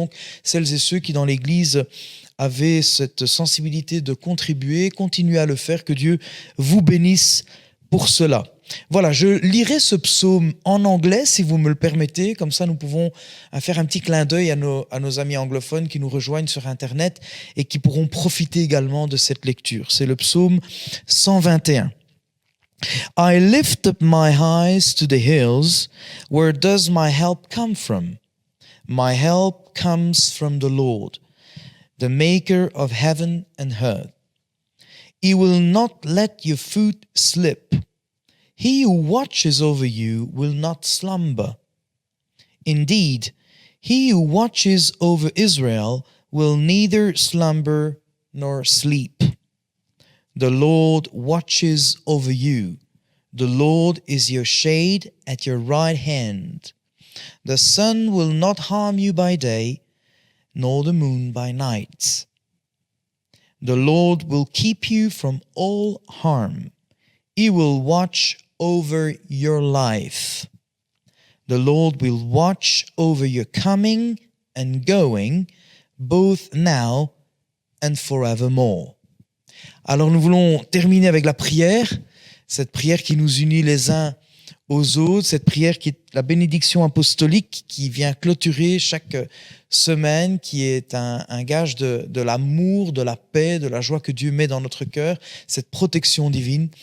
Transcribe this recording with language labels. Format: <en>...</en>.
<fr>Donc, celles et ceux qui dans l'église avaient cette sensibilité de contribuer, continuez à le faire, que Dieu vous bénisse pour cela. Voilà, je lirai ce psaume en anglais, si vous me le permettez, comme ça nous pouvons faire un petit clin d'œil à nos amis anglophones qui nous rejoignent sur Internet et qui pourront profiter également de cette lecture. C'est le psaume 121.</fr> <en>I lift up my eyes to the hills, where does my help come from? My help comes from the Lord, the maker of heaven and earth. He will not let your foot slip. He who watches over you will not slumber. Indeed, he who watches over Israel will neither slumber nor sleep. The Lord watches over you. The Lord is your shade at your right hand. The sun will not harm you by day, nor the moon by night. The Lord will keep you from all harm. He will watch over your life. The Lord will watch over your coming and going, both now and forevermore.</en> <fr>Alors nous voulons terminer avec la prière, cette prière qui nous unit les uns aux autres, cette prière qui est la bénédiction apostolique qui vient clôturer chaque semaine, qui est un gage de l'amour, de la paix, de la joie que Dieu met dans notre cœur, cette protection divine.</fr>